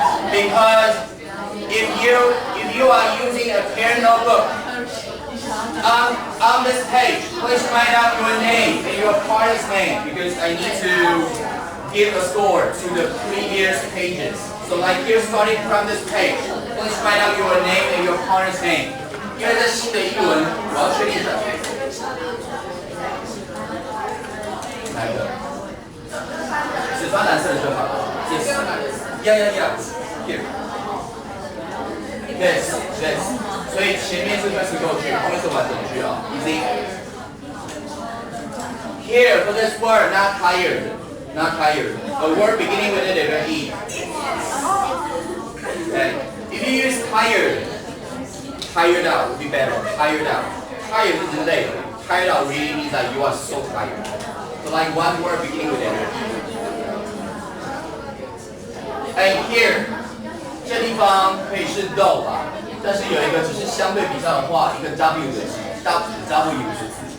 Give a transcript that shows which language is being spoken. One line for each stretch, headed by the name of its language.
English: Because if you are using a parent notebook, on this page, please write out your name and your partner's name because I need to give a score to the previous pages. So like here, starting from this page, please write out your name and your partner's name.
Chinese: 因为这是新的译文，我要确定一下。哪一个？只发蓝色的就好。
English: Yeah. Here. This.
Chinese: 所以前面是分词构句，后面是完整句啊。
English: Easy. Here for this word, not tired. A word beginning with a letter E. Okay. If you use tired out would be better. Tired out
Chinese: 是累了。
English: Tired out really means that you are so tired. So like one word beginning with a letter E. And here,
Chinese: 这地方可以是 though 吧，但是有一个只是相对比较的话，一个 W 的字 ，W 是字。